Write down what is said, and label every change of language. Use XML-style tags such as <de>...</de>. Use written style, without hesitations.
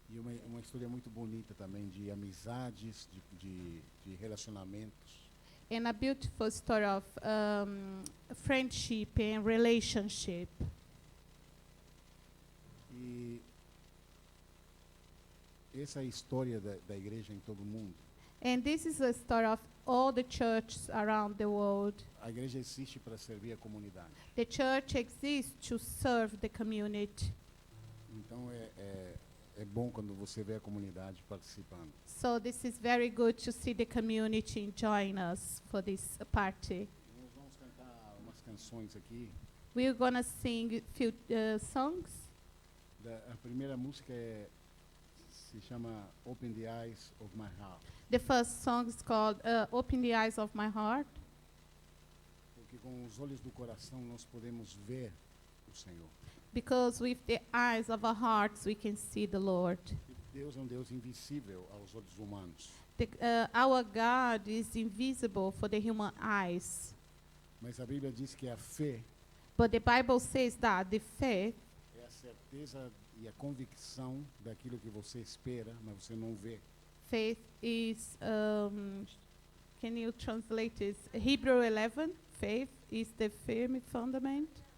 <pt>E uma história muito bonita também de amizades, de relacionamentos.</pt> <en>And a beautiful story of friendship and relationship.</en> <pt>E essa é a história da igreja em todo o mundo.</pt> <en>And this is a story of all the churches around the world.</en> <pt>A igreja existe para servir a comunidade.</pt> <en>The church exists to serve the community.</en> <pt>Então é bom quando você vê a comunidade participando.</pt> <en>So this is very good to see the community enjoying us for this party.</en> <pt>Nós vamos cantar umas canções aqui.</pt> <en>We're gonna sing a few songs.</en> <pt>A primeira música se chama Open the Eyes of My Heart.</pt> <en>The first song is called Open the Eyes of My Heart.</en> <pt>Porque com os olhos do coração nós podemos ver o Senhor.</pt> <en>Because with the eyes of our hearts we can see the Lord.</en> <pt>Deus é um Deus invisível aos olhos humanos.</pt> <en>Our God is invisible for the human eyes.</en> <pt>Mas a Bíblia diz que a fé</pt> <en>But the Bible says that the faith</en> <pt>é a certeza e a convicção daquilo que você espera, mas você não vê.</pt> <en>faith is, can you translate this? Hebrew 11, faith is the firm fundament.</en>